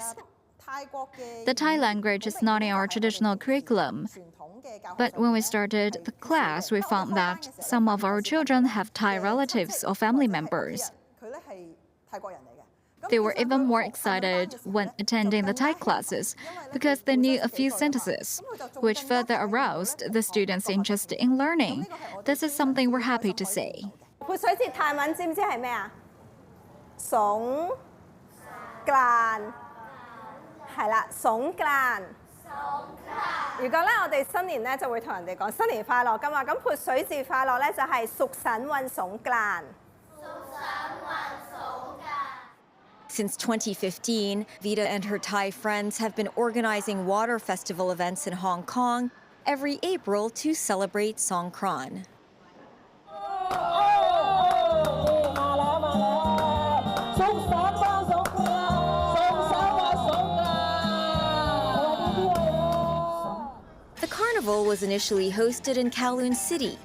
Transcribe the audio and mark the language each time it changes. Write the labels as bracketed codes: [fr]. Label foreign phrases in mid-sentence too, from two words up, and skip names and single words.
[en] The Thai language is not in our traditional curriculum, but when we started the class, we found that some of our children have Thai relatives or family members. They were even more excited when attending the Thai classes because they knew a few sentences, which further aroused the students' interest in learning. This is something we're happy to see. [th] พูดสวยสิไทยมัน [yue] 知唔知係咩啊？ สงกรานต์係啦， สงกรานต์。如果咧我哋新年咧就會同人哋講新年快樂㗎嘛，咁潑水節快樂咧就係 [th] สุขสันต์วันสงกรานต์ [en] Since 2015, Vida and her Thai friends have been organizing water festival events in Hong Kong every April to celebrate Songkran. The carnival was initially hosted in Kowloon City.